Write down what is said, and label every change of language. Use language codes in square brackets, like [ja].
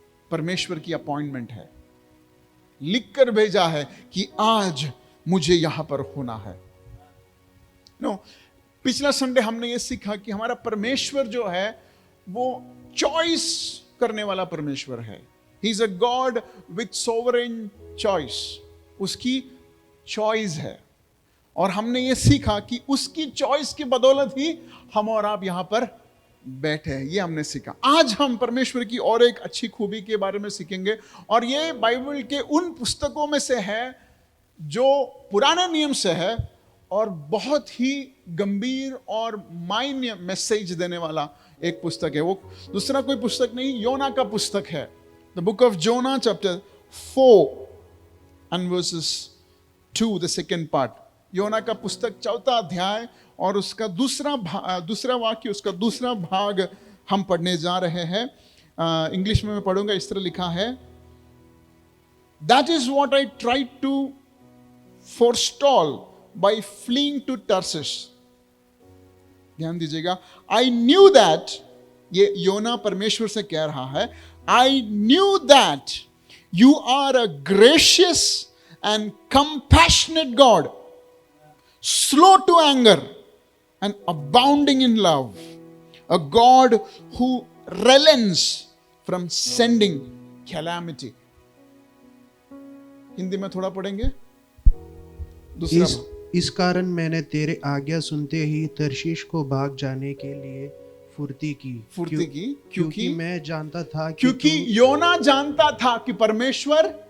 [hi] परमेश्वर की अपॉइंटमेंट है, लिखकर भेजा है कि आज मुझे यहां पर होना है। पिछला संडे हमने ये सीखा कि हमारा परमेश्वर जो है वो चॉइस करने वाला परमेश्वर है। [en] He is a God with sovereign choice. [hi] उसकी चॉइस है, और हमने ये सीखा कि उसकी चॉइस की बदौलत ही हम और आप यहां पर बैठे हैं। ये हमने सीखा। आज हम परमेश्वर की और एक अच्छी खूबी के बारे में सीखेंगे, और ये बाइबल के उन पुस्तकों में से है जो पुराने नियम से है और बहुत ही गंभीर और मायने मैसेज देने वाला एक पुस्तक है, वो दूसरा कोई पुस्तक नहीं, योना का पुस्तक है। [en] The book of Jonah chapter 4 and verses 2, the second part। [hi] योना का पुस्तक 4वां अध्याय और उसका दूसरा वाक्य, उसका दूसरा भाग हम पढ़ने जा रहे हैं। इंग्लिश में मैं पढ़ूंगा, इस तरह लिखा है, [en] That is what I tried to forestall by fleeing to Tarsus। [hi] ध्यान दीजिएगा, [en] I knew that, [hi] ये योना परमेश्वर से कह रहा है, [en] I knew that you are a gracious and compassionate God, slow to anger and abounding in love, a God who relents from sending calamity। [hi] Hindi में थोड़ा पढ़ेंगे दूसरा। इस कारण मैंने तेरे आज्ञा सुनते ही तर्शीश को भाग जाने के लिए फुर्ती की क्योंकि मैं जानता था कि क्योंकि योना जानता था कि परमेश्वर,